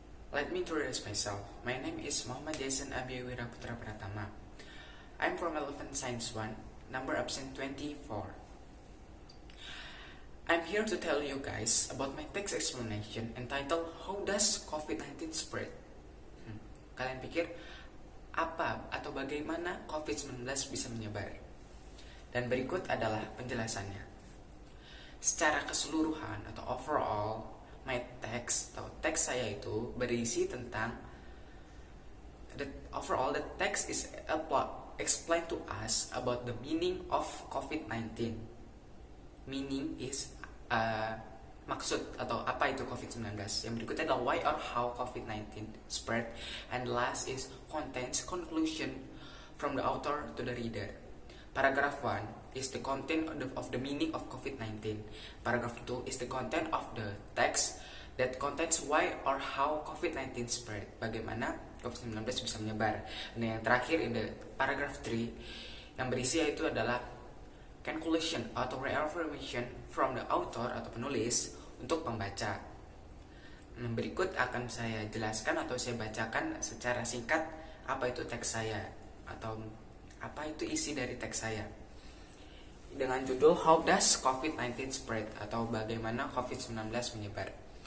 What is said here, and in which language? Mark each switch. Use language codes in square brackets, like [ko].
[en] Let me introduce myself. My name is Muhammad Jason Abiywira Putra Pratama. I'm from Elephant Science 1, number absent 24. I'm here to tell you guys about my text explanation entitled How Does COVID-19 Spread? [id] Kalian pikir apa atau bagaimana COVID-19 bisa menyebar? Dan berikut adalah penjelasannya. Secara keseluruhan atau [en] overall, my text [id] atau teks saya itu berisi tentang [en] the text is explain to us about the meaning of COVID-19. [id] Meaning is maksud atau apa itu COVID-19. Yang berikutnya adalah [en] why or how COVID-19 spread, and last is contains conclusion from the author to the reader. Paragraph 1 is the content of the meaning of COVID-19. Paragraph 2 is the content of the text that contains why or how COVID-19 spread. [id] Bagaimana COVID-19 bisa menyebar. Dan yang terakhir [en] in the paragraph 3 [id] yang berisi yaitu adalah conclusion atau [en] reaffirmation from the author [id] atau penulis untuk pembaca. Berikut akan saya jelaskan atau saya bacakan secara singkat apa itu teks saya atau apa itu isi dari teks saya dengan judul [en] How Does COVID-19 Spread [id] atau bagaimana COVID-19 menyebar.